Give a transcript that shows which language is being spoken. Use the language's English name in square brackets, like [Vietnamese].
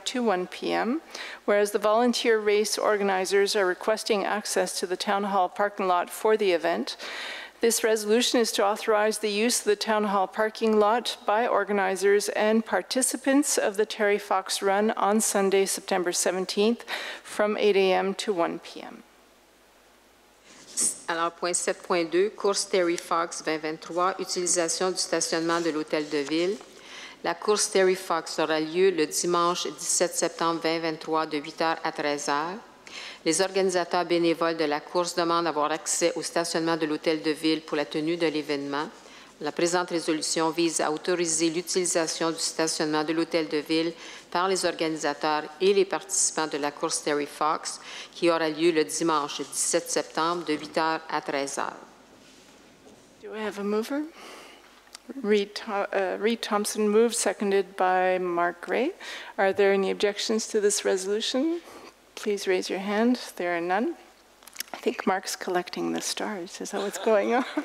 [English] to 1 p.m., whereas the volunteer race organizers are requesting access to the town hall parking lot for the event, this resolution is to authorize the use of the town hall parking lot by organizers and participants of the Terry Fox Run on Sunday, September 17th from 8 a.m. to 1 p.m. [French] Alors, point 7.2, course Terry Fox 2023, utilisation du stationnement de l'Hôtel de Ville. La course Terry Fox aura lieu le dimanche 17 septembre 2023 de 8h à 13h. Les organisateurs bénévoles de la course demandent d'avoir accès au stationnement de l'Hôtel de Ville pour la tenue de l'événement. La présente résolution vise à autoriser l'utilisation du stationnement de l'Hôtel de Ville par les organisateurs et les participants de la course Terry Fox, qui aura lieu le dimanche 17 septembre de 8h à 13h. [English] Do I have a mover? Reed Thompson moved, seconded by Mark Gray. Are there any objections to this resolution? Please raise your hand. There are none. I think Mark's collecting the stars. Is that what's going on?